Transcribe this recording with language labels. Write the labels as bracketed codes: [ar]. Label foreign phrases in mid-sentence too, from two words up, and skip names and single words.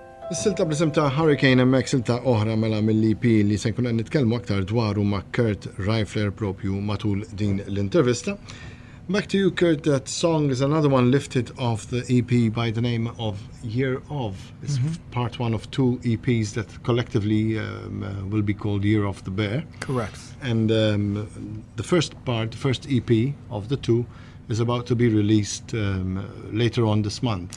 [mt] Is-silta bl-isem ta' Hurricane hemmhekk silta oħra mela mill-EP li se nkun qed nitkellmu aktar dwaru ma' Kurt Reifler propju matul din l-intervista. [en] Back to you, Kurt. That song is another one lifted off the EP by the name of Year Of. It's part one of two EPs that collectively will be called Year of the Bear. Correct. And the first part, the first EP of the two, is about to be released later on this month.